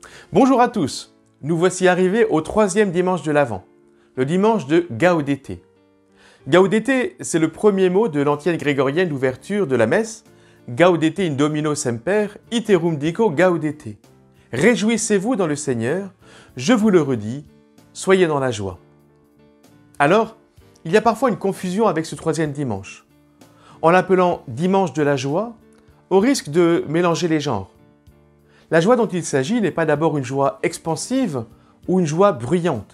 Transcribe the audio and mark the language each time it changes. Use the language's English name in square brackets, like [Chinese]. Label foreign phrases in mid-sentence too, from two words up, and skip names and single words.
[French] Bonjour à tous, nous voici arrivés au troisième dimanche de l'Avent, le dimanche de Gaudete. Gaudete, c'est le premier mot de l'antienne grégorienne d'ouverture de la messe, [Latin] Gaudete in Domino semper, iterum dico gaudete. [French] Réjouissez-vous dans le Seigneur, je vous le redis, soyez dans la joie. Alors, il y a parfois une confusion avec ce troisième dimanche. En l'appelant dimanche de la joie, au risque de mélanger les genres. La joie dont il s'agit n'est pas d'abord une joie expansive ou une joie bruyante.